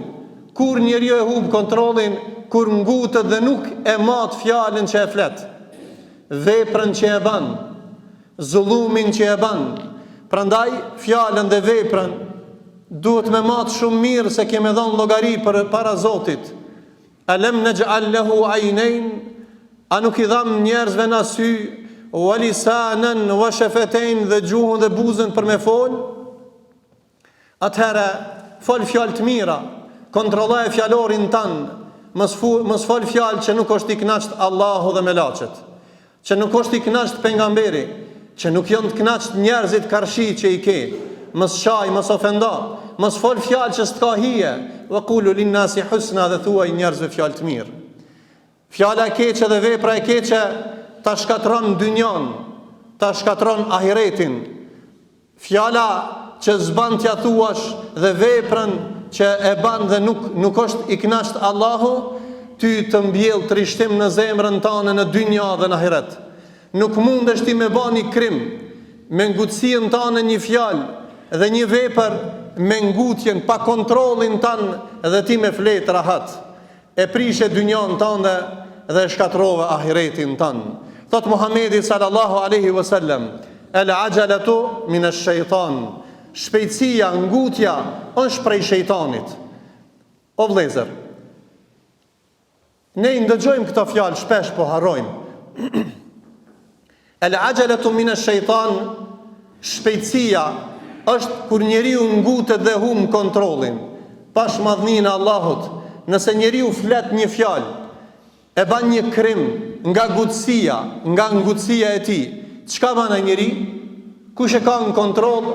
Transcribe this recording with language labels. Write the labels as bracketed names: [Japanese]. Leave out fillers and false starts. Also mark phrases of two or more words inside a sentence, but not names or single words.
[Albanian] Kur njeriu e humb kontrollin, kur ngutet dhe nuk e mat fjalën që e flet, veprën që e bën, zullumin që e bën. Prandaj fjalën dhe veprën duhet me matë shumë mirë, se keme dhënë llogari për para Zotit. [Arabic] ألم نجعل له عينين, [Albanian] a nuk i dham njerëzve në sy, [Arabic] ولسانا وشفتين, [Albanian] dhe gjuhën dhe buzën për me fol? Atëherë fol fjalë të mira, kontrolloj fjalorin tan, mos fol fjalë që nuk është i kënaqur Allahu dhe melaçet, që nuk është i kënaqur pejgamberi, që nuk janë të kënaqur njerëzit karshi që i ke. Mos shaj, mos ofendo, mos fol fjalë që s'ka hije. [Arabic] وقولوا للناس حسنا, [Albanian] dhe thuaj njerëzve fjalë të mirë. Fjala e keqe dhe vepra e keqe ta shkatron dynjan, ta shkatron ahiretin. Fjala që s'ban t'ja thuash dhe veprën që e ban dhe nuk është i kënaqur Allahu, ty të mbjell trishtim në zemrën tënde në dynja dhe në ahiret. Nuk mundesh ti me bani krim me ngutësinë tënde një fjalë dhe një vepër, me ngutjen pa kontrollin tanë, dhe ti me fletë rahat, e prishe dynjan tënde dhe shkatrove ahiretin tanë. [Arabic] Thot Muhamedi صلى الله عليه وسلم العجلة من الشيطان." [Albanian] Shpejtësia, ngutja është prej shejtanit. O vëllezër, ne i ndëgjojmë këto fjalë shpesh, po harrojmë. [Arabic] العجلة من الشيطان, [Albanian] shpejtësia është kur njeriu ngutet dhe humb kontrollin. Pash madhninë e Allahut, nëse njeriu flet një fjalë, e ban një krim nga ngutësia e tij, çka bën ai njeri? Kush e ka në kontroll?